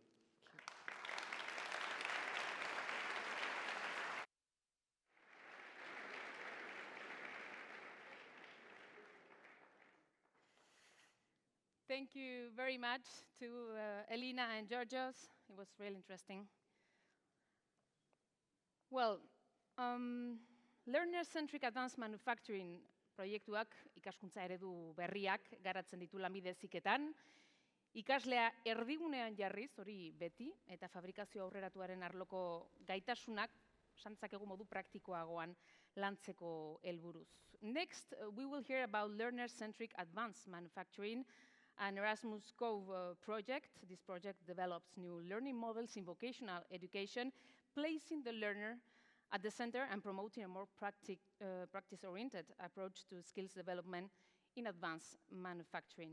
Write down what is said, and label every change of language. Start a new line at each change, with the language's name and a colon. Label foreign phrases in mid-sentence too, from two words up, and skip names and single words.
English: Thank you very much to Elina and Georgios. It was really interesting. Well, learner-centric advanced manufacturing
Basque: proiektuak ikaskuntza eredu berriak garatzen ditu lanbide heziketan, ikaslea erdigunean jarriz, hori beti, eta fabrikazio aurreratuaren arloko gaitasunak santzakegu modu praktikoagoan lantzeko helburuz.
English: Next, we will hear about learner-centric advanced manufacturing, an Erasmus Cove project. This project develops new learning models in vocational education, placing the learner at the center and promoting a more practice-oriented approach to skills development in advanced manufacturing.